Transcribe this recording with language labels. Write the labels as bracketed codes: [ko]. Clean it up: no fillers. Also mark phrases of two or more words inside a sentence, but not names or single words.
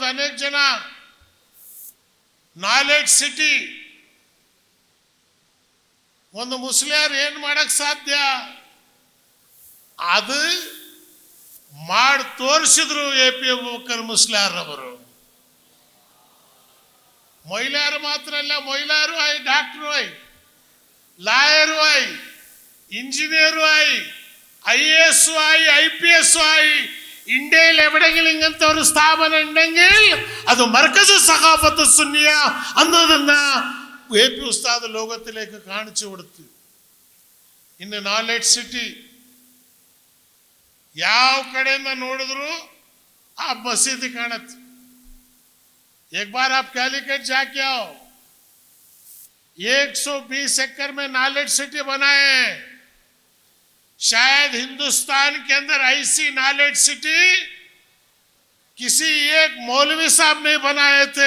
[kn] ಅನೇಕ ಜನ ನಾಲೆಡ್ಜ್ ಸಿಟಿ ಒಂದು ಮುಸ್ಲಿಯರ್ ಏನು ಮಾಡಕ್ ಸಾಧ್ಯ ಅದು ಮಾಡಿ ತೋರಿಸಿದ್ರು AP ಅಬೂಬಕರ್ ಮುಸ್ಲಿಯಾರ್ ಅವರು. [hi] महिलाएं मात्र अല്ല, महिलाएं आई, डॉक्टर आई, लॉयर आई, इंजीनियर आई, IAS आई, IPS आई. [ml] ഇന്ത്യയിൽ എവിടെയെങ്കിലും ഇങ്ങനത്തെ ഒരു സ്ഥാപനം ഉണ്ടെങ്കിൽ അത് മർക്കസ് സഖാഫത്ത് സുന്നിയ എന്നതെന്ന AP ഉസ്താദ് ലോകത്തിലേക്ക് കാണിച്ചു കൊടുത്തു. [kn] ಇನ್ನು ನಾಲೆಡ್ಜ್ ಸಿಟಿ ಯಾವ ಕಡೆಯಿಂದ ನೋಡಿದ್ರು ಆ ಮಸೀದಿ ಕಾಣುತ್ತೆ. [hi] एक बार आप कैलिकट जाके आओ, 120 एकड़ में नॉलेज सिटी बनाए हैं। शायद हिंदुस्तान के अंदर ऐसी नॉलेज सिटी किसी एक मौलवी साहब ने बनाए थे।